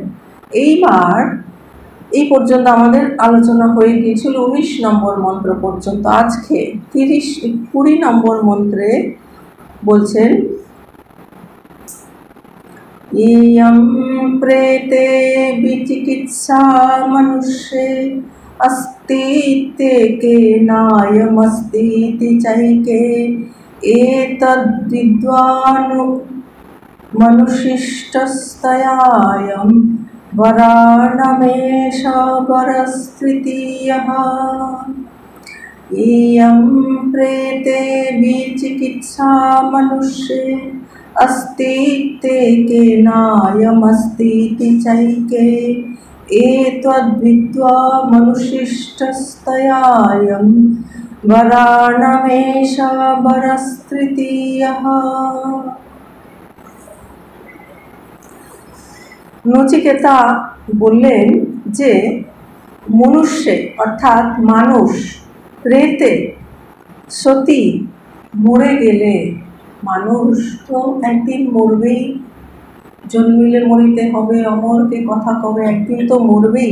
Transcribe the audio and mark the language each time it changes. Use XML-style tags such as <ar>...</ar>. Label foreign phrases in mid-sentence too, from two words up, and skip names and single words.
<bn>এইবার এই পর্যন্ত আমাদের আলোচনা হয়ে গিয়েছিল 19 নম্বর মন্ত্র পর্যন্ত। আজকে 20 নম্বর মন্ত্রে বলছেন,</bn> <sa>इयं प्रेते विचिकित्सा मनुष्ये अस्तीत्येके नायमस्तीति चैके एतद्विद्वानु मनुशिष्टस्तयायं वराणमेष वरस्तृतीयः। इयं प्रेते विचिकित्सा मनुष्ये अस्तीत्येके नायमस्तीति चैके एतद्विद्वा मनुशिष्टस्तयायं वराणमेष वरस्तृतीयः।</sa> <bn>নচিকেতা বললেন যে মনুষ্যে অর্থাৎ মানুষ, প্রেতে সতী মরে গেলে, মানুষ তো একদিন মরবেই, জন্মিলে মরিতে হবে, অমরকে কথা কবে, একদিন তো মরবেই।</bn>